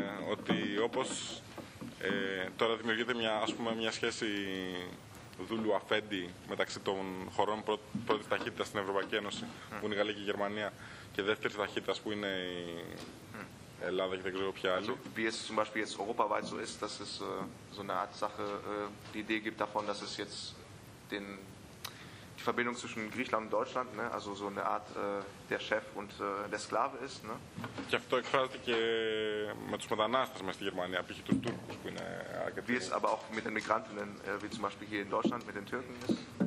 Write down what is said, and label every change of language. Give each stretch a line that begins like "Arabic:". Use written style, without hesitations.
Greek: Ότι όπως τώρα δημιουργείται μια, ας πούμε, μια σχέση δούλου αφέντη μεταξύ των χωρών πρώτης ταχύτητας στην Ευρωπαϊκή Ένωση, που είναι η Γαλλία και η Γερμανία, και δεύτερης ταχύτητας που είναι η Ελλάδα και δεν ξέρω ποια άλλη.
German: Also, wie es zum Beispiel jetzt europaweit so ist, dass es so eine Art Sache, die Idee gibt davon, dass es jetzt die Verbindung zwischen Griechenland und Deutschland, ne, also so eine Art der Chef und der Sklave ist. Ne?
Greek: Και αυτό εκφράζεται και με τους μετανάστες μέσα στη Γερμανία, π.χ. τους Τούρκους που είναι αρκετοί.
German: Wie es aber auch mit den Migranten, wie zum Beispiel hier in Deutschland, mit den Türken ist.